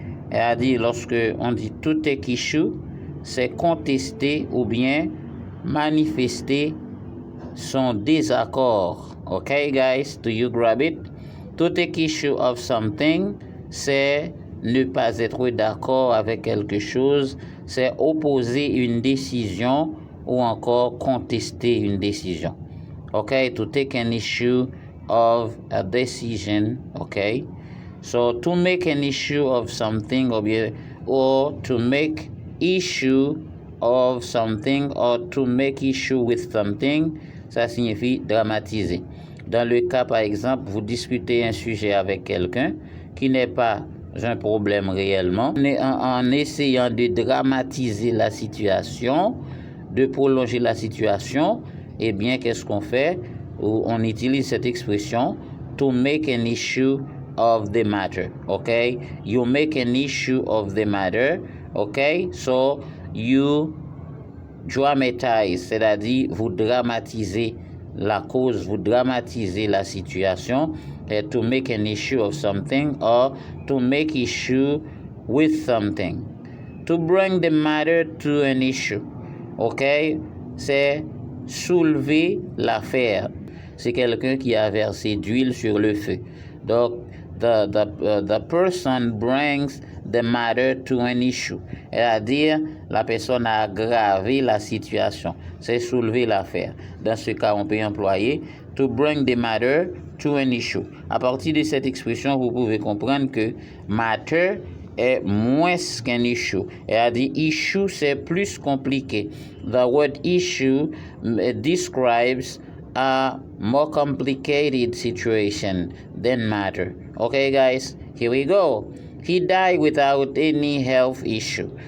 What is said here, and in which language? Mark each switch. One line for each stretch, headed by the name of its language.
French: C'est-à-dire, lorsque on dit
English: to take issue,
French: c'est contester ou bien manifester son désaccord.
English: Okay, guys, do you grab it? To take issue of something,
French: c'est ne pas être d'accord avec quelque chose, c'est opposer une décision ou encore contester une décision.
English: Okay, to take an issue of a decision. Okay, so to make an issue of something or to make issue of something or to make issue with something,
French: ça signifie dramatiser. Dans le cas, par exemple, vous discutez un sujet avec quelqu'un qui n'est pas un problème réellement, en essayant de dramatiser la situation, de prolonger la situation, eh bien, qu'est-ce qu'on fait? On utilise cette expression
English: to make an issue of the matter. Okay? You make an issue of the matter. Okay? So, you dramatize,
French: c'est-à-dire vous dramatisez la cause, vous dramatisez la situation,
English: to make an issue of something or to make issue with something. To bring the matter to an issue, ok,
French: c'est soulever l'affaire. C'est quelqu'un qui a versé d'huile sur le feu.
English: Donc, the person brings the matter to an issue.
French: C'est-à-dire, la personne a aggravé la situation. C'est soulever l'affaire. Dans ce cas, on peut employer
English: to bring the matter to an issue.
French: À partir de cette expression, vous pouvez comprendre que matter est moins qu'un issue. C'est-à-dire, issue, c'est plus compliqué.
English: The word issue describes a more complicated situation than matter. Okay, guys, here we go. He died without any health issue.